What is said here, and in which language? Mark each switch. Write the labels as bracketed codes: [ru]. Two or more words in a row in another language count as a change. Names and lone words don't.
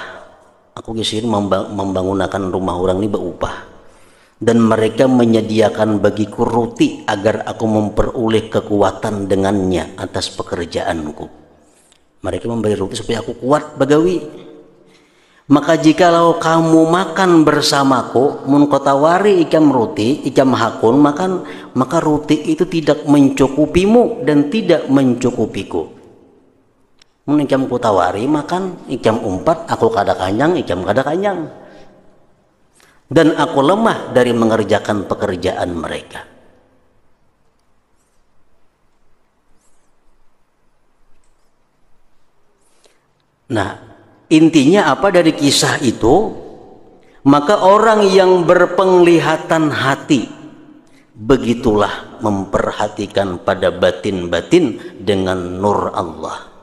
[id] Aku disini membangunkan rumah orang ini berupah. Dan mereka menyediakan bagiku roti agar aku memperoleh kekuatan dengannya atas pekerjaanku. Mereka memberi roti supaya aku kuat bagawi. Maka jikalau kamu makan bersamaku, [bjn] mun kau tawari ikam roti, ikam hakun makan, [id] maka roti itu tidak mencukupimu dan tidak mencukupiku. [bjn] Mun ikam ku tawari makan, ikam umpat, aku kada kanyang, ikam kada kanyang. [id] Dan aku lemah dari mengerjakan pekerjaan mereka. Nah, intinya apa dari kisah itu? Maka orang yang berpenglihatan hati begitulah memperhatikan pada batin-batin dengan nur Allah.